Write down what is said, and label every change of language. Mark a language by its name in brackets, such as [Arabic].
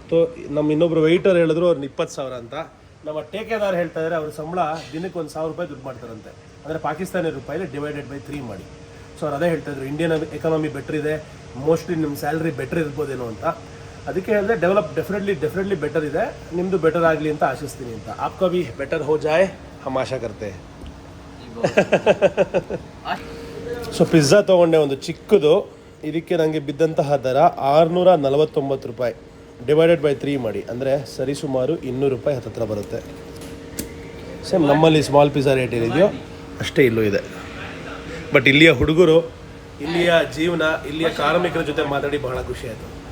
[Kannada] ತೋ ನಮ್ಮ ಇನ್ನೊಬ್ರು ವೆಯ್ಟರ್ ಹೇಳಿದ್ರು ಅವ್ರನ್ನ 20,000 ಅಂತ. ನಮ್ಮ ಟೇಕೆದಾರ್ ಹೇಳ್ತಾ ಇದ್ದಾರೆ ಅವ್ರ ಸಂಬಳ ದಿನಕ್ಕೆ 1,000 ರೂಪಾಯಿ ದುಡ್ಡು ಮಾಡ್ತಾರಂತೆ, ಅಂದರೆ ಪಾಕಿಸ್ತಾನಿ ರೂಪಾಯಿಲಿ /3 ಮಾಡಿ. ಸೊ ಅವ್ರು ಅದೇ ಹೇಳ್ತಾಯಿದ್ರು, ಇಂಡಿಯನ್ ಎಕಾನಮಿ ಬೆಟ್ರ್ ಇದೆ, ಮೋಸ್ಟ್ಲಿ ನಿಮ್ಮ ಸ್ಯಾಲ್ರಿ ಬೆಟ್ರ್ ಇರ್ಬೋದೇನೋ ಅಂತ. ಅದಕ್ಕೆ ಹೇಳಿದ್ರೆ ಡೆಫಿನೆಟ್ಲಿ ಬೆಟರ್ ಇದೆ, ನಿಮ್ಮದು ಬೆಟರ್ ಆಗಲಿ ಅಂತ ಆಶಿಸ್ತೀನಿ ಅಂತ. [Hindi] आपका भी ಬೆಟರ್ हो जाए हम आशा करते हैं. [Kannada] ಸೊ ಪಿಜ್ಜಾ ತೊಗೊಂಡೆ ಒಂದು ಚಿಕ್ಕದು. ಇದಕ್ಕೆ ನನಗೆ ಬಿದ್ದಂತಹ ದರ 649 ರೂಪಾಯಿ /3 ಮಾಡಿ, ಅಂದರೆ ಸರಿಸುಮಾರು 200 ರೂಪಾಯಿ ಹತ್ತಿರ ಬರುತ್ತೆ. ಸೇಮ್ ನಮ್ಮಲ್ಲಿ ಸ್ಮಾಲ್ ಪಿಜ್ಜಾ ರೇಟ್ ಏನಿದೆಯೋ ಅಷ್ಟೇ ಇಲ್ಲೂ ಇದೆ. ಬಟ್ ಇಲ್ಲಿಯ ಹುಡುಗರು, ಇಲ್ಲಿಯ ಜೀವನ, ಇಲ್ಲಿಯ ಕಾರ್ಮಿಕರ ಜೊತೆ ಮಾತಾಡಿ ಬಹಳ ಖುಷಿ ಆಯಿತು.